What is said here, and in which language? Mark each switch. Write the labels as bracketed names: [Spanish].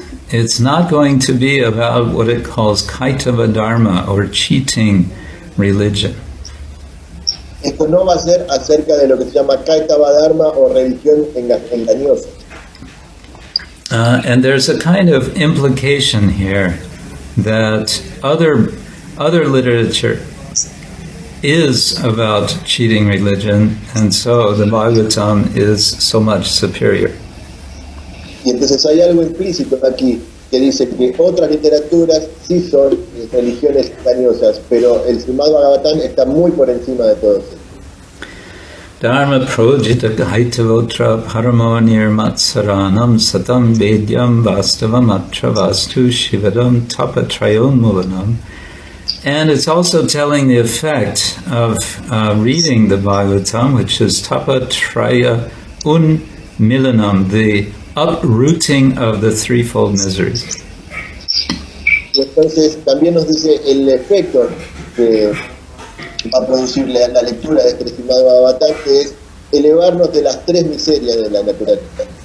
[English] It's not going to be about what it calls Kaitava Dharma, or cheating religion. [Spanish] Esto no va a ser acerca de lo que se llama Kaitava Dharma o religión engañosa. [English] And there's a kind of implication here that other literature is about cheating religion, and so the Bhagavatam is so much superior. [Spanish] Y entonces hay algo implícito aquí que dice que otras literaturas sí son religiones engañosas, pero el Srimad-Bhagavatam está muy por encima de todo eso. [Sanskrit] Dharma projita gaitavotra paramo nirmatsaranam satam vedyam vastavam atra vastu shivadam tapatrayon mulanam. [English] And it's also telling the effect of reading the Bhagavatam, which is tapatraya milanam, the uprooting of the threefold miseries. [Spanish] Y entonces también nos dice el efecto que va a producir la lectura de este Srimad-Bhagavatam, que es elevarnos de las tres miserias de la naturaleza.